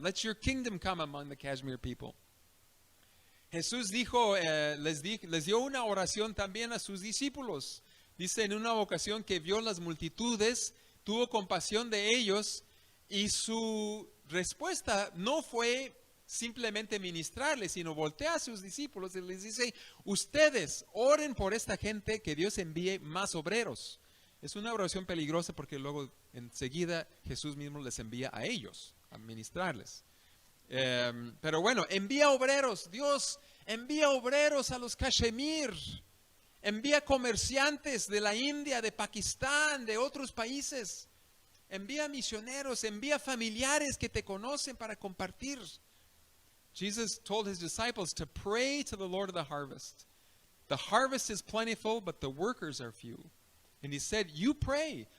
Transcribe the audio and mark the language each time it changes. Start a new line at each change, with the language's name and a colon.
English: Let your kingdom come among the Kashmir people.
Spanish: Jesús dijo, les dio una oración también a sus discípulos. Dice en una ocasión que vio las multitudes, tuvo compasión de ellos y su respuesta no fue simplemente ministrarles, sino voltea a sus discípulos y les dice, ustedes oren por esta gente, que Dios envíe más obreros. Es una oración peligrosa porque luego enseguida Jesús mismo les envía a ellos a ministrarles. Pero bueno, envía obreros. Dios envía obreros a los Kashmir. Envía comerciantes de la India, de Pakistán, de otros países. Envía misioneros, envía familiares que te conocen para compartir.
English: Jesus told his disciples to pray to the Lord of the harvest. The harvest is plentiful, but the workers are few. And he said, you pray.